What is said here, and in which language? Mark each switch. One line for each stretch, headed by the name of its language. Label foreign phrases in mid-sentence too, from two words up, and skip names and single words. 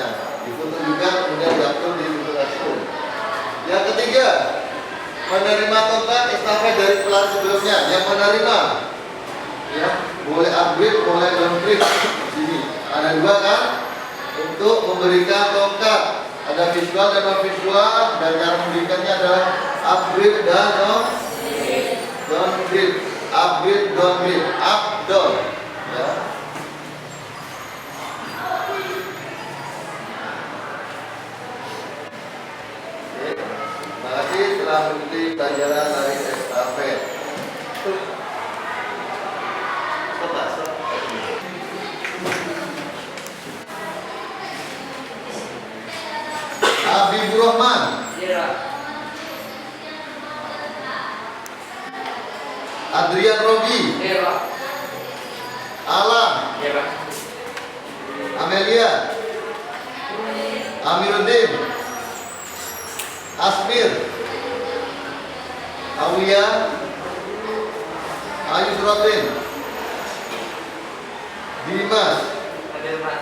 Indonesian: Difoto juga kemudian diupload di Google Classroom. Yang ketiga, menerima tongkat estafet dari pelari sebelumnya. Yang menerima, ya, boleh upgrade, boleh downgrade. Sini ada dua kan? Untuk memberikan tongkat ada visual dan non visual, dan cara memberikannya adalah upgrade dan downgrade.
English: Upgrade, downgrade, up, down.
Indonesian: Ya. Terima kasih telah mengikuti pelajaran lari estafet. Habibur Rahman, Iya. Adrian Robi, Iya, Pak. Alam, Iya, Pak. Amelia, Amiruddin, Asmir, Awia, Ayu Suratin, Dimas, Ada, Pak.